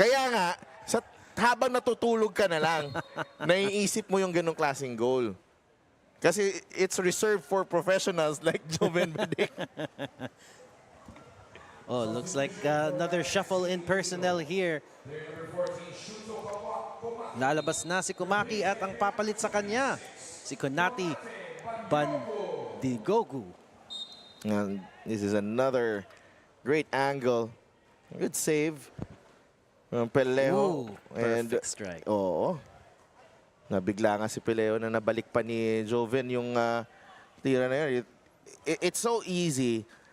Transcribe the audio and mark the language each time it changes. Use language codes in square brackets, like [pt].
[tl] Kaya nga, habang natutulog ka na lang, naiisip mo yung ganong klaseng goal. [en] Kasi it's reserved for professionals like Joven Bedic. Oh, looks like another shuffle in personnel here. [tl] Lalabas na si Kumaki at ang papalit sa kanya, si Konati Bandigogu. [en] And this is another great angle. Good save from Pellejo. Ooh, perfect strike. [tl] Oo. Nabigla nga si Pellejo na nabalik pa ni Joven yung tira na yun. [en] It's so easy.